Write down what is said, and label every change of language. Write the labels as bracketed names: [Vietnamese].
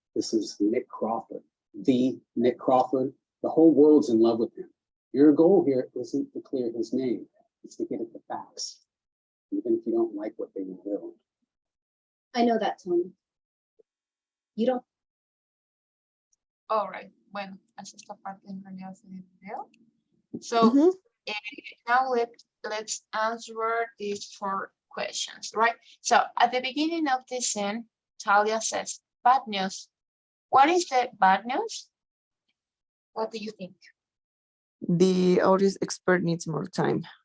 [English] This is Nick Crawford, the Nick Crawford. The whole world's in love with him. Your goal here isn't to clear his name, it's to get at the facts, even if you don't like what they reveal. I know that, Tony. You don't. All right. [Spanish] Bueno, hasta esta parte en realidad del video. [English] So Mhm. now let's answer these 4 questions, right? So at the beginning of this scene, Talia says, bad news. What is the bad news? What do you think? The audio expert needs more time.